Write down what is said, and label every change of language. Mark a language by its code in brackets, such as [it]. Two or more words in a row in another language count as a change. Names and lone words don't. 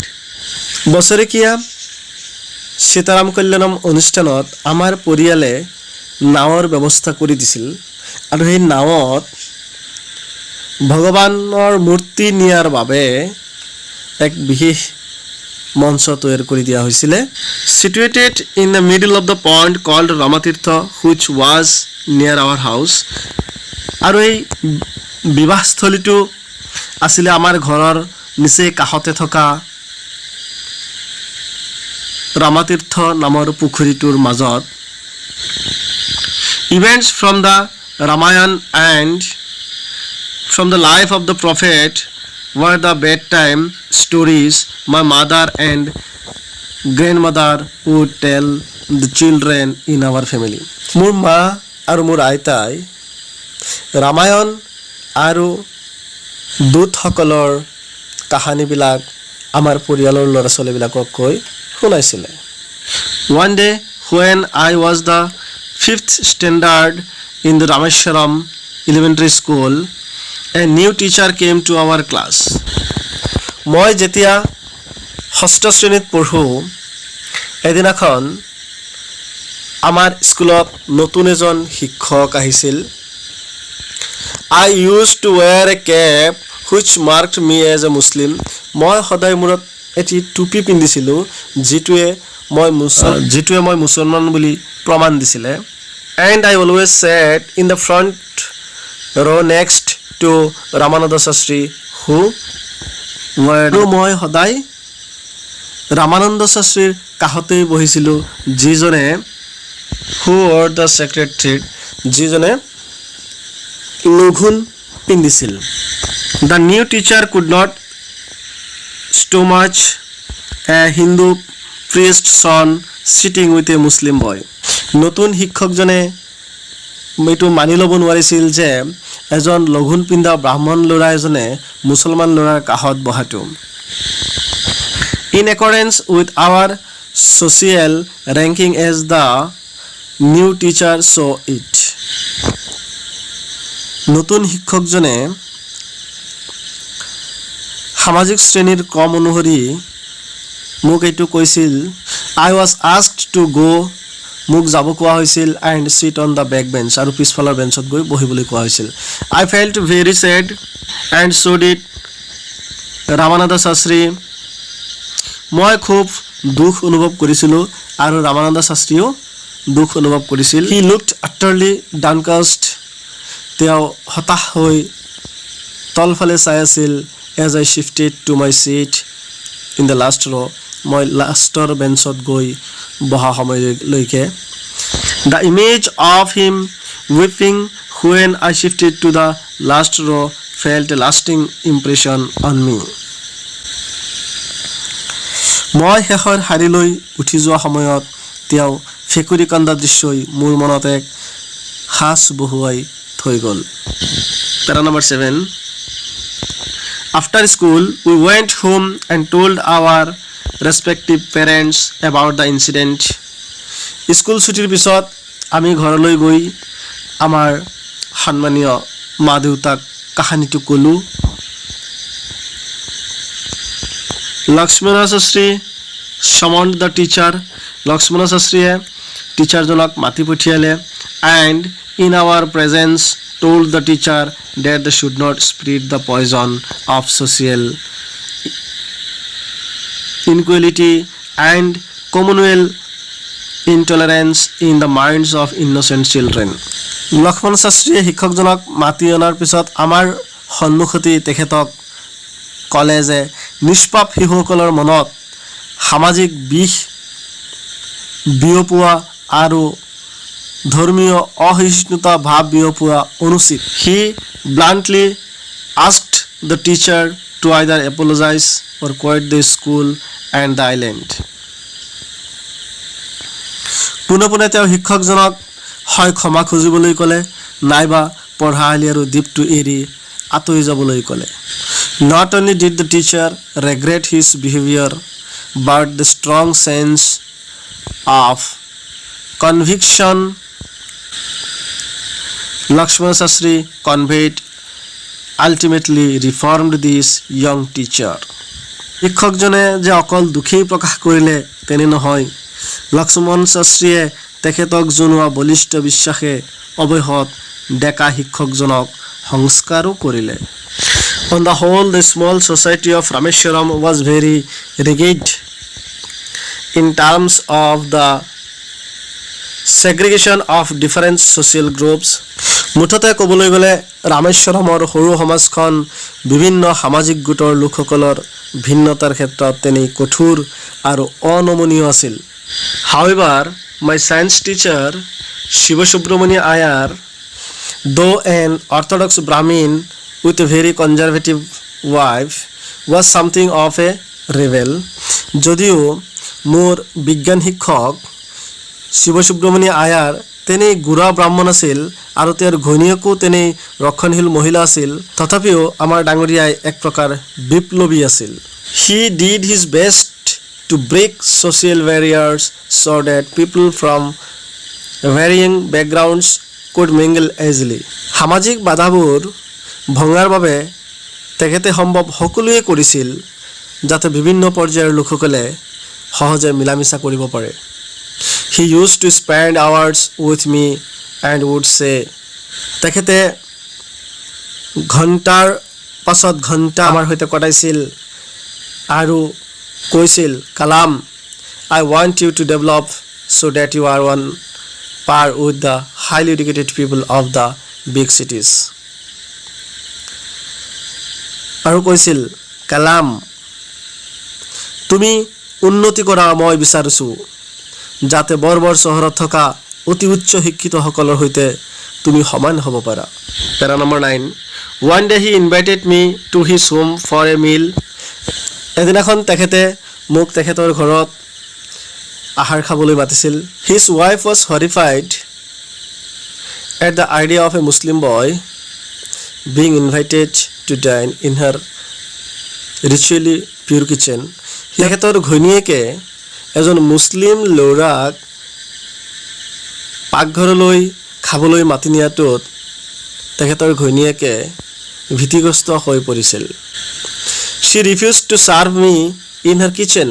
[as] বছৰেকীয়া সীতাৰাম কল্যাণম অনুষ্ঠানত আমাৰ পৰিয়ালে নাৱৰ ব্যৱস্থা কৰি দিছিল আৰু সেই নাৱত ভগৱানৰ মূৰ্তি নিয়াৰ বাবে এক বিশেষ মঞ্চ তৈয়াৰ কৰি দিয়া হৈছিল [en] situated in the middle of the pond called Ramatirtha which was near our house [as] আৰু এই বিবাহস্থলীটো আছিল আমাৰ ঘৰৰ নিচে কাষতে থকা ৰামাতীৰ্থ নামৰ পুখুৰীটোৰ মাজত [en] events from the Ramayana and from the life of the prophet were the bedtime stories my mother and grandmother would tell the children in our family. [as] মোৰ মা আৰু মোৰ আইতাই ৰামায়ণ আৰু দূতসকলৰ কাহিনীবিলাক আমাৰ পৰিয়ালৰ ল'ৰা ছোৱালীবিলাকক কৈ শুনাইছিলে [en] One day when I was the 5th standard in the Rameshwaram elementary school, a new teacher came to our class. [as] মই যেতিয়া ষষ্ঠ শ্ৰেণীত পঢ়োঁ এদিনাখন আমাৰ স্কুলত নতুন এজন শিক্ষক আহিছিল [en] I used to wear a cap which marked me as a Muslim. [as] মই সদায় মূৰত এটি টুপি পিন্ধিছিলোঁ যিটোৱে মই মুছলমান বুলি প্ৰমাণ দিছিলে and [en] I always sat in the front row next to Ramananda Shastri who were [as] মই সদায় ৰামানন্দ শাস্ত্ৰীৰ কাষতেই বহিছিলোঁ যিজনে [en] who were the secretary [as] যিজনে লঘুণ পিন্ধিছিল [en] The new teacher could not stomach a Hindu priest's son sitting with a Muslim boy. [as] নতুন শিক্ষকজনে এইটো মানি ল'ব নোৱাৰিছিল যে এজন লঘুণ পিন্ধা ব্ৰাহ্মণ ল'ৰা এজনে মুছলমান ল'ৰাৰ কাষত বহাটো [en] In accordance with our social ranking as the new teacher saw it. [as] নতুন শিক্ষকজনে সামাজিক শ্ৰেণীৰ ক্ৰম অনুসৰি মোক এইটো কৈছিল [en] I was asked to go [as] মোক যাব কোৱা হৈছিল [en] and sit on the back bench [as] আৰু পিছফালৰ বেঞ্চত গৈ বহিবলৈ কোৱা হৈছিল [en] I felt very sad and so did Ramananda Shastri মই [as] খুব দুখ অনুভৱ কৰিছিলোঁ আৰু ৰামানন্দ শাস্ত্ৰীও দুখ অনুভৱ কৰিছিল [en] He looked utterly downcast [as] তেওঁ হতাশ হৈ তলফালে চাই আছিল [en] as I shifted to my seat in the last row [as] মই লাষ্টৰ বেঞ্চত গৈ বহা সময়লৈকে [en] The image of him weeping when I shifted to the last row felt a lasting impression on me. [as] মই শেষৰ শাৰীলৈ উঠি যোৱা সময়ত তেওঁ ফেকুৰি কান্দা দৃশ্যই মোৰ মনত এক সাঁচ বহুৱাই থৈ গ'ল [en] Para number 7 After school we went home and told our respective parents about the incident. [as] স্কুল ছুটিৰ পিছত আমি ঘৰলৈ গৈ আমাৰ সন্মানীয় মা দেউতাক কাহিনীটো ক'লো [en] Lakshmana Shastri summoned the teacher. Lakshmana Shastriয়ে [as] টিচাৰজনক মাতি পঠিয়ালে [en] and in our presence told the teacher that they should not spread the poison of social inequality and communal intolerance in the minds of innocent children. [as] লক্ষ্মণ শাস্ত্ৰীয়ে শিক্ষকজনক মাতি অনাৰ পিছত আমাৰ সন্মুখতে তেখেতক ক'লে যে নিষ্পাপ শিশুসকলৰ মনত সামাজিক বিষ বিয়পোৱা আৰু ধৰ্মীয় অসহিষ্ণুতা ভাৱ বিয়পোৱা অনুচিত [en] He bluntly asked the teacher to either apologize or quit the school and the island. [as] পুনে পুনে তেওঁ শিক্ষকজনক হয় ক্ষমা খুজিবলৈ ক'লে নাইবা পঢ়াশালী আৰু দ্বীপটো এৰি আঁতৰি যাবলৈ ক'লে. [en] Not only did the teacher regret his behavior, but the strong sense of conviction Lakshman Sastry conveyed ultimately reformed this young teacher. [as] শিক্ষকজনে যে অকল দুখেই প্ৰকাশ কৰিলে তেনে নহয়, লক্ষ্মণ শাস্ত্ৰীয়ে তেখেতক জনোৱা বলিষ্ঠ বিশ্বাসে অৱশেষত ডেকা শিক্ষকজনক সংস্কাৰো কৰিলে. [en] On the whole, the small society of Rameshwaram was very rigid in terms of the segregation of different social groups. [as] মুঠতে ক'বলৈ গ'লে ৰামেশ্বৰমৰ সৰু সমাজখন বিভিন্ন সামাজিক গোটৰ লোকসকলৰ ভিন্নতাৰ ক্ষেত্ৰত তেনেই কঠোৰ আৰু অনমনীয় আছিল. [en] However, my science teacher Shiva Subramania Iyer, though an orthodox Brahmin with a very conservative wife, was something of a rebel. [as] যদিও মোৰ বিজ্ঞান শিক্ষক শিৱ সুব্ৰমণিয়া আয়াৰ তেনেই গুড়া ব্ৰাহ্মণ আছিল আৰু তেওঁৰ ঘৈণীয়েকো তেনেই ৰক্ষণশীল মহিলা আছিল, তথাপিও আমাৰ ডাঙৰীয়াই এক প্ৰকাৰ বিপ্লৱী আছিল. [en] He did his best to break social barriers so that people from varying backgrounds could mingle easily. [as] সামাজিক বাধাবোৰ ভঙাৰ বাবে তেখেতে সম্ভৱ সকলোৱে কৰিছিল যাতে বিভিন্ন পৰ্যায়ৰ লোকসকলে সহজে মিলামিছা কৰিব পাৰে. [en] He used to spend hours with me and would say, [as] তেখেতে ঘণ্টাৰ পাছত ঘণ্টা আমাৰ সৈতে কটাইছিল আৰু কৈছিল, কালাম, [en] I want you to develop so that you are on par with the highly educated people of the big cities. [as] আৰু কৈছিল, কালাম, তুমি উন্নতি কৰা মই বিচাৰিছোঁ যাতে বৰ বৰ চহৰত থকা অতি উচ্চ শিক্ষিতসকলৰ সৈতে তুমি সমান হ'ব পাৰা. [en] para number 9. One day he invited me to his home for a meal. [as] এদিনাখন তেখেতে মোক তেখেতৰ ঘৰত আহাৰ খাবলৈ মাতিছিল. [en] His wife was horrified at the idea of a Muslim boy being invited to dine in her ritually pure kitchen. [as] তেখেতৰ ঘৈণীয়েকে এজন মুছলিম ল'ৰাক পাকঘৰলৈ খাবলৈ মাতি নিয়াটোত তেখেতৰ ঘৈণীয়েকে ভীতিগ্ৰস্ত হৈ পৰিছিল. [en] She refused to serve me in her kitchen.